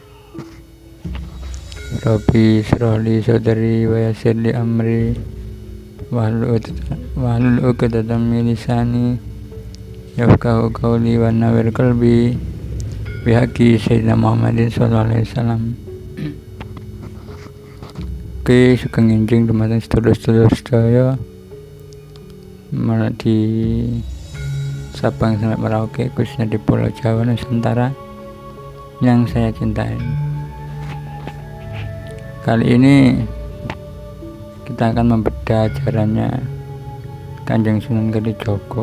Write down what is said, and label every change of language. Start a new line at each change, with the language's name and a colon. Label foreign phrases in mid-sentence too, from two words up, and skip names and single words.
Arabic: رب اشرح لي صدري ويسر لي أمري واحلل عقدة من لساني يفقهوا قولي ونور قلبي بحق سيدنا محمد صلى الله عليه وسلم.
Indonesian: Oke,
Javanese: sugeng enjing dumateng sedulur-sedulur sedaya
Indonesian: di Sabang sampai Merauke, khususnya di Pulau Jawa Nusantara yang saya cintai. Kali ini kita akan membedah ajarannya Kanjeng Sunan Kalijaga.